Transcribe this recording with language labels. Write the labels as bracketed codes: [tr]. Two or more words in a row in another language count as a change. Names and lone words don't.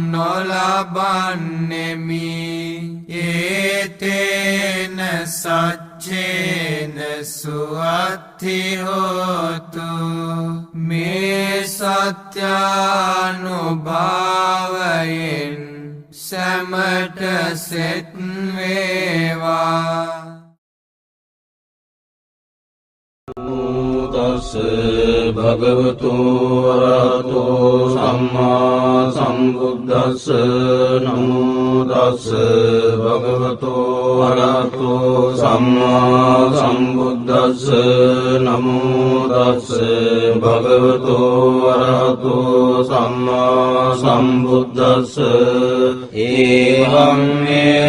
[si] නොලබන්නෙමි [pi] ඒතේන සච්චේන සුවත්ති හෝතු [si] මේ සත්‍යානුභාවයෙන් සැමට සෙත් වේවා [pi] තස් භගවතු වරහතෝ සම්මා සම්බුද්දස්ස නමෝ තස් භගවතු වරහතෝ සම්මා සම්බුද්දස්ස නමෝ තස් භගවතු වරහතෝ සම්මා සම්බුද්දස්ස ඒවං මේ